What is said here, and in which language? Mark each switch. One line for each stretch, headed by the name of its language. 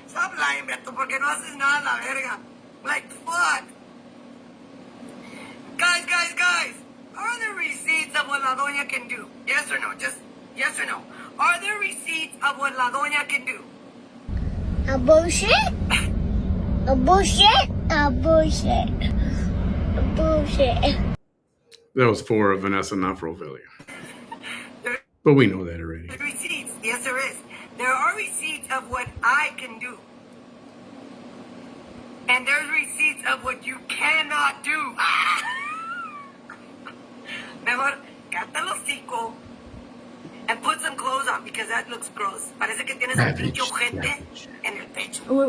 English: Stop lying,
Spanish: Beto, porque no haces nada la verga.
English: Like, fuck. Guys. Are there receipts of what La Doña can do? Yes or no? Just yes or no. Are there receipts of what La Doña can do? A bullshit? A bullshit? A bullshit. A bullshit. That was for Vanessa Nafrovillia. But we know that already. There are receipts. Yes, there is. There are receipts of what I can do. And there's receipts of what you cannot do.
Spanish: Mejor, cata el hocico
English: and put some clothes on because that looks gross.
Spanish: Parece que tienes un pinche ojete en el pecho.